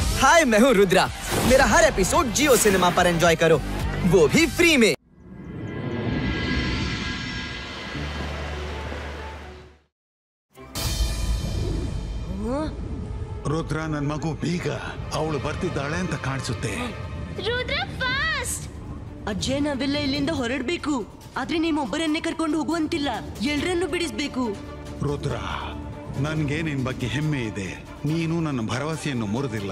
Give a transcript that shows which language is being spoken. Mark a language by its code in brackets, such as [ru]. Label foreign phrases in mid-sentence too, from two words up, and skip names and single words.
[hi] हाय, मैं हूँ रुद्रा। मेरा हर एपिसोड जियो सिनेमा पर एंजॉय करो, वो भी फ्री में। [kn] ರುದ್ರ ನನ್ನ ಮಗು ಬೇಗ ಅವಳು ಬರ್ತಿದ್ದಾಳೆ ಅಂತ ಕಾಣಿಸುತ್ತೆ. ರುದ್ರ ಫಾಸ್ಟ್. ಅಜ್ಜೆ ನಾವೆಲ್ಲ ಇಲ್ಲಿಂದ ಹೊರಡಬೇಕು. ಆದ್ರೆ ನಿಮ್ಮೊಬ್ಬರನ್ನೇ ಕರ್ಕೊಂಡು ಹೋಗುವಂತಿಲ್ಲ, ಎಲ್ಲರನ್ನು ಬಿಡಿಸಬೇಕು. ರುದ್ರ, ನನ್ಗೆ ನಿನ್ ಬಗ್ಗೆ ಹೆಮ್ಮೆ ಇದೆ. ನೀನು ನನ್ನ ಭರವಸೆಯನ್ನು ಮುರಿದಿಲ್ಲ.